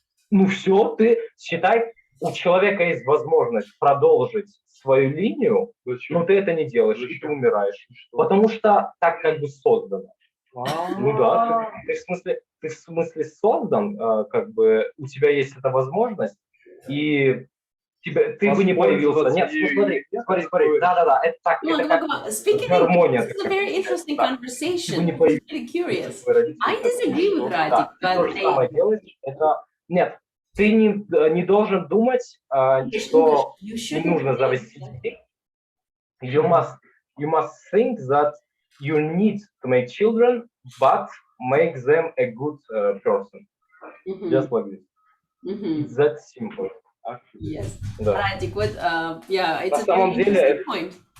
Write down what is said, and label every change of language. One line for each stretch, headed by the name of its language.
Russian: Ну все, ты считай, у человека есть возможность продолжить свою линию, но ты это не делаешь, и ты умираешь. Потому что так создано. Ну да, ты в смысле создан, у тебя есть эта возможность, и ты бы не появился. Нет, смотри. Да, это так.
English: Speaking of harmonia. This is a very interesting conversation. I'm really curious. I disagree with Radик, but
Russian: Нет, ты не должен думать, что не нужно завести детей.
English: You must think that you need to make children, but make them a good person. Just like this. It's that simple. Yes.
Russian: Да.
English: Radик, it's a very interesting point.